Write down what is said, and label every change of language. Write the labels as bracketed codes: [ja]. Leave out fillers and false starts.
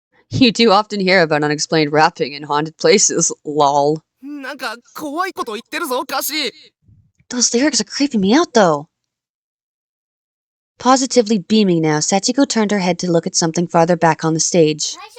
[en] You do often hear about unexplained rapping in haunted places, lol. [ja] なんか怖いこと言ってるぞ、歌詞 [en] Those lyrics are creeping me out though. Positively beaming now, Sachiko turned her head to look at something farther back on the stage.